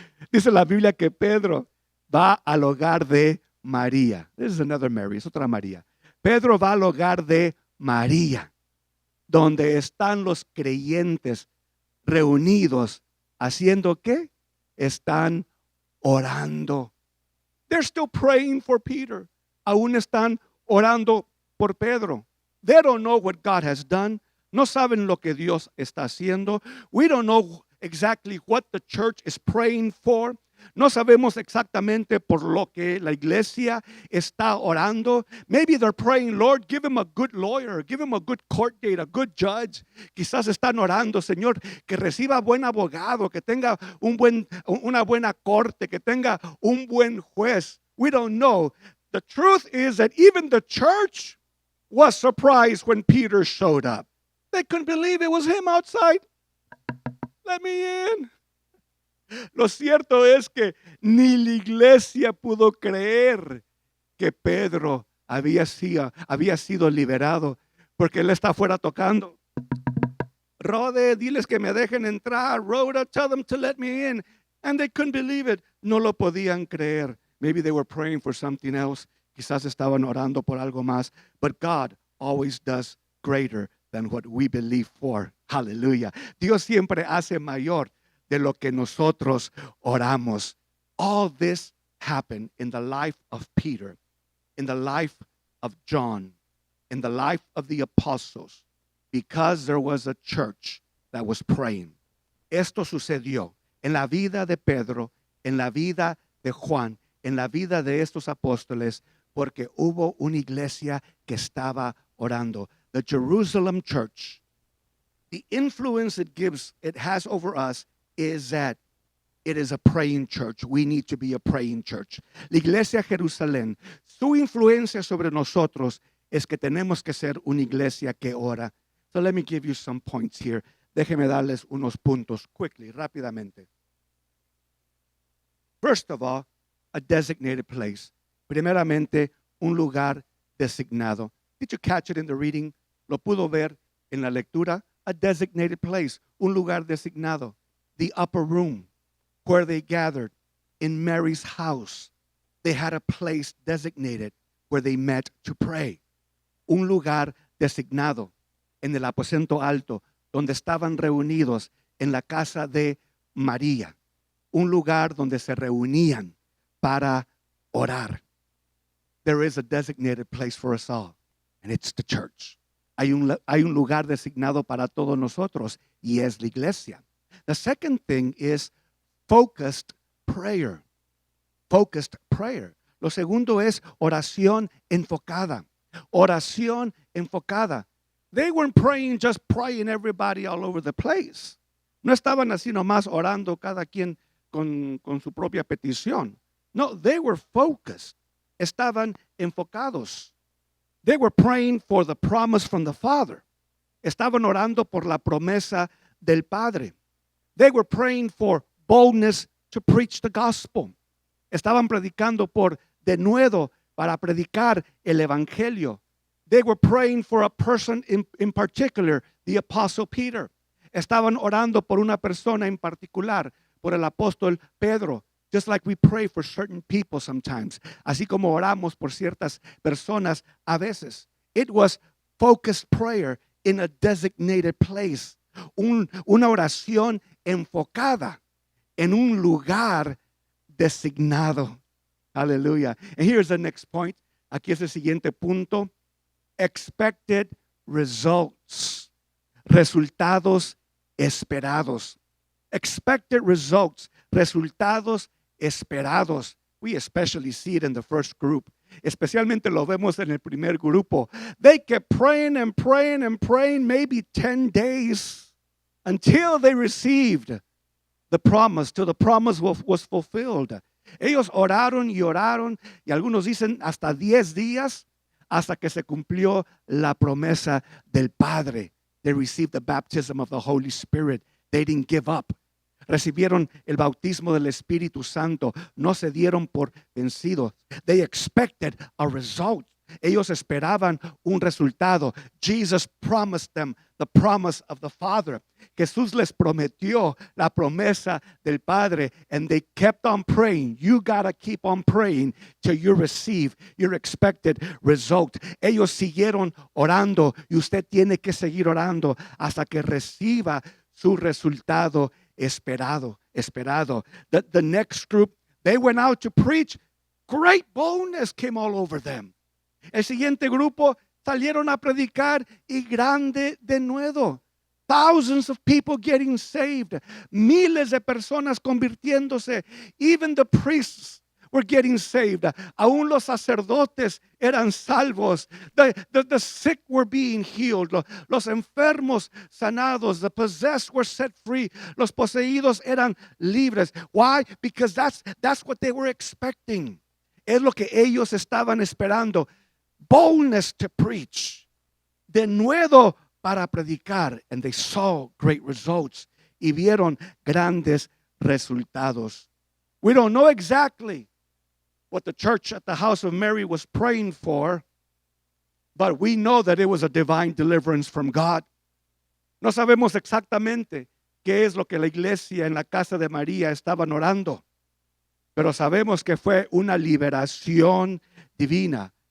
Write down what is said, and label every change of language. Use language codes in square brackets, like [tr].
[es] Dice la Biblia que Pedro va al hogar de María. [en] This is another Mary, [es] es otra María. Pedro va al hogar de María, donde están los creyentes reunidos, ¿haciendo qué? Están orando. [en] They're still praying for Peter. [es] Aún están orando por Pedro. [en] They don't know what God has done. [es] No saben lo que Dios está haciendo. [en] We don't know exactly what the church is praying for. [es] No sabemos exactamente por lo que la iglesia está orando. [en] Maybe they're praying, Lord, give him a good lawyer, give him a good court date, a good judge. [es] Quizás están orando, Señor, que reciba buen abogado, que tenga una buena corte, que tenga un buen juez. [en] We don't know. The truth is that even the church was surprised when Peter showed up. They couldn't believe it was him outside. Let me in. [es] Lo cierto es que ni la iglesia pudo creer que Pedro había sido liberado, porque él está afuera tocando. Rode, diles que me dejen entrar. [en] Rhoda, tell them to let me in. And they couldn't believe it. [es] No lo podían creer. [en] Maybe they were praying for something else. [es] Quizás estaban orando por algo más. [en] But God always does greater than what we believe for. Hallelujah. [es] Dios siempre hace mayor de lo que nosotros oramos. [en] All this happened in the life of Peter, in the life of John, in the life of the apostles, because there was a church that was praying. [es] Esto sucedió en la vida de Pedro, en la vida de Juan, en la vida de estos apóstoles, porque hubo una iglesia que estaba orando. [en] The Jerusalem church, the influence it has over us is that it is a praying church. We need to be a praying church. [es] La iglesia Jerusalén, su influencia sobre nosotros es que tenemos que ser una iglesia que ora. [en] So let me give you some points here. [es] Déjeme darles unos puntos [en] quickly, [es] rápidamente. [en] First of all, a designated place. [es] Primeramente, un lugar designado. [en] Did you catch it in the reading? [es] ¿Lo pudo ver en la lectura? [en] A designated place, [es] un lugar designado. [en] The upper room where they gathered in Mary's house. They had a place designated where they met to pray. [es] Un lugar designado en el aposento alto donde estaban reunidos en la casa de María. Un lugar donde se reunían para orar. [en] There is a designated place for us all, and it's the church. [es] Hay un lugar designado para todos nosotros, y es la iglesia. [en] The second thing is focused prayer. Focused prayer. [es] Lo segundo es oración enfocada. Oración enfocada. [en] They weren't praying, just praying everybody all over the place. [es] No estaban así nomás orando cada quien con su propia petición. [en] No, they were focused. [es] Estaban enfocados. [en] They were praying for the promise from the Father. [es] Estaban orando por la promesa del Padre. [en] They were praying for boldness to preach the gospel. [es] Estaban predicando por denuedo para predicar el evangelio. [en] They were praying for a person in particular, the Apostle Peter. [es] Estaban orando por una persona en particular, por el apóstol Pedro. [en] Just like we pray for certain people sometimes. [es] Así como oramos por ciertas personas a veces. [en] It was focused prayer in a designated place. [es] Una oración enfocada en un lugar designado. Aleluya. [en] And here's the next point. [es] Aquí es el siguiente punto. [en] Expected results. [es] Resultados esperados. [en] Expected results. [es] Resultados esperados. [en] We especially see it in the first group. [es] Especialmente lo vemos en el primer grupo. [en] They kept praying and praying and praying, maybe 10 days until they received the promise, till the promise was fulfilled. [es] Ellos oraron y oraron, y algunos dicen hasta 10 días, hasta que se cumplió la promesa del Padre. [en] They received the baptism of the Holy Spirit. They didn't give up. [es] Recibieron el bautismo del Espíritu Santo. No se dieron por vencidos. [en] They expected a result. [es] Ellos esperaban un resultado. [en] Jesus promised them the promise of the Father. [es] Jesús les prometió la promesa del Padre, [en] and they kept on praying. You gotta keep on praying till you receive your expected result. [es] Ellos siguieron orando, y usted tiene que seguir orando hasta que reciba su resultado esperado. [en] The next group, they went out to preach. Great boldness came all over them. [es] El siguiente grupo salieron a predicar y grande denuedo. [en] Thousands of people getting saved. [es] Miles de personas convirtiéndose. [en] Even the priests were getting saved. [es] Aún los sacerdotes eran salvos. [en] The sick were being healed. [es] Los enfermos sanados. [en] The possessed were set free. [es] Los poseídos eran libres. [en] Why? Because that's what they were expecting. [es] Es lo que ellos estaban esperando. [en] Boldness to preach. [es] Denuedo para predicar. [en] And they saw great results. [es] Y vieron grandes resultados. [en] We don't know exactly what the church at the House of Mary was praying for, but we know that it was a divine deliverance from God. [es] No sabemos exactamente qué es lo que la iglesia en la casa de María estaban orando, pero sabemos que fue una liberación divina.